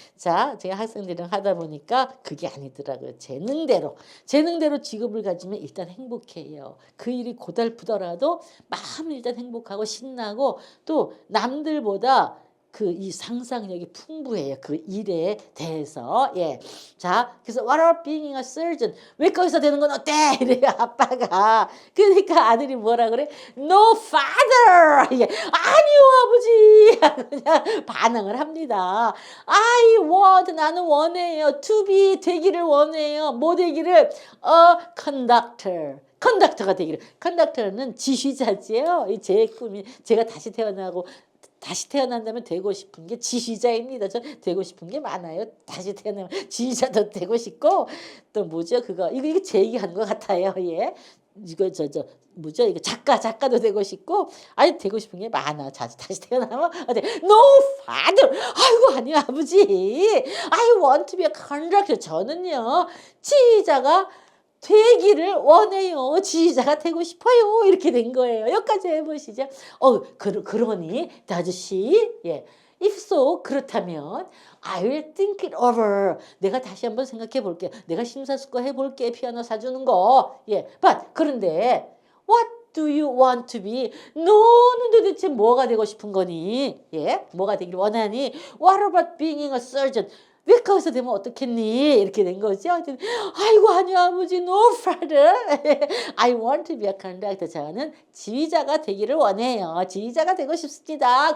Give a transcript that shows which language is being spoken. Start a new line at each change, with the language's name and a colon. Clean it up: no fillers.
Korean: 자, 제가 학생들이랑 하다 보니까 그게 아니더라고요. 재능대로 직업을 가지면 일단 행복해요. 그 일이 고달프더라도 마음은 일단 행복하고 신나고 또 남들보다 이 상상력이 풍부해요. 그 일에 대해서. 예. 자, 그래서
English: what about being a surgeon?
Korean: 외과 의사 되는 건 어때? 이래요, 아빠가. 그러니까 아들이 뭐라 그래?
English: No father!
Korean: 이게 아니요, 아버지! 그냥 반응을 합니다. 나는 원해요.
English: To be
Korean: 되기를 원해요. 뭐 되기를?
English: A conductor.
Korean: 컨덕터가 되기를. 컨덕터는 지휘자지요. 제 꿈이 제가 다시 태어난다면 되고 싶은 게 지휘자입니다. 저 되고 싶은 게 많아요. 다시 태어나면 지휘자도 되고 싶고 또 뭐죠 그거 이거 제 얘기하는 것 같아요. 예. 이거 뭐죠 이거 작가도 되고 싶고 되고 싶은 게 많아. 다시 태어나면
English: No father.
Korean: 아이고 아니요 아버지.
English: I want to be a conductor.
Korean: 저는요 지휘자가 되기를 원해요. 지휘자가 되고 싶어요. 이렇게 된 거예요. 여기까지 해보시죠. 그러니
English: does she?
Korean: 예.
English: If so,
Korean: 그렇다면
English: I will think it over.
Korean: 내가 다시 한번 생각해 볼게. 내가 심사숙고 해볼게. 피아노 사주는 거. 예.
English: But
Korean: 그런데
English: what do you want to be?
Korean: 너는 도대체 뭐가 되고 싶은 거니? 예. 뭐가 되길 원하니?
English: What about being a surgeon?
Korean: 외과의사 되면 어떻겠니? 이렇게 된 거죠. 아이고 아니요 아버지
English: no father. I want to be a conductor.
Korean: 저는 지휘자가 되기를 원해요. 지휘자가 되고 싶습니다.